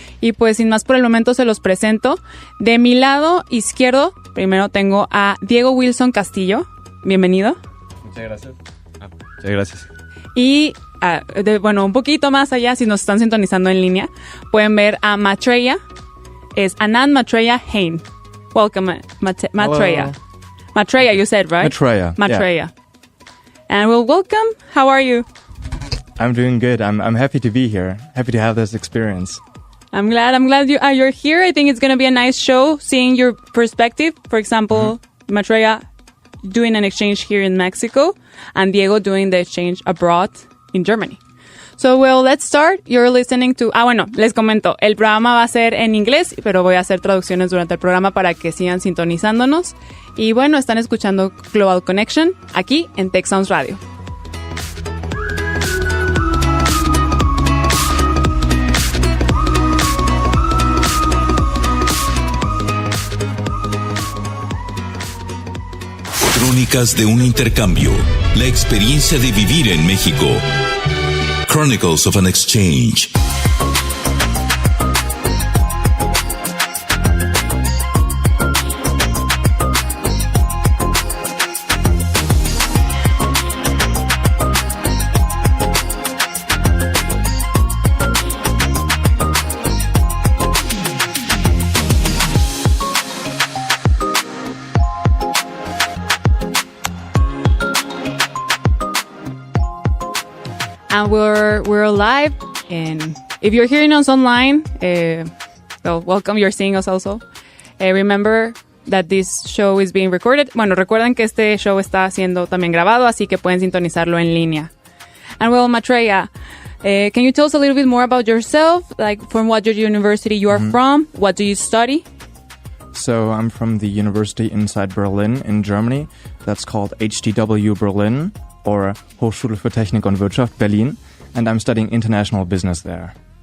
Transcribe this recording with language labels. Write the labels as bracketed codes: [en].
[es] Y pues sin más por el momento se los presento. De mi lado izquierdo, primero tengo a Diego Wilson Castillo. Bienvenido. Muchas gracias. Muchas gracias. Y, un poquito más allá, si nos están sintonizando en línea, pueden ver a Maitreya. Es Anand Maitreya Hein. [en] Welcome, [es] Maitreya. [en] Maitreya, you said, right? Maitreya. Yeah. And welcome. How are you? I'm doing good. I'm happy to be here. Happy to have this experience. I'm glad you're here. I think it's going to be a nice show, seeing your perspective. For example, Maitreya doing an exchange here in Mexico, and Diego doing the exchange abroad in Germany. So, let's start. You're listening to... [es] les comento. El programa va a ser en inglés, pero voy a hacer traducciones durante el programa para que sigan sintonizándonos. Y bueno, están escuchando Global Connection aquí en Tech Sounds Radio. Crónicas de un intercambio. La experiencia de vivir en México. [en] Chronicles of an Exchange. And we're live, and if you're hearing us online, welcome, you're seeing us also. Remember that this show is being recorded. [es] Bueno, recuerden que este show está siendo también grabado, así que pueden sintonizarlo en línea. [en] And Maitreya, can you tell us a little bit more about yourself? Like, from what university you are from? What do you study? So I'm from the university inside Berlin in Germany. That's called HDW Berlin, or Hochschule für Technik und Wirtschaft Berlin, and I'm studying international business there.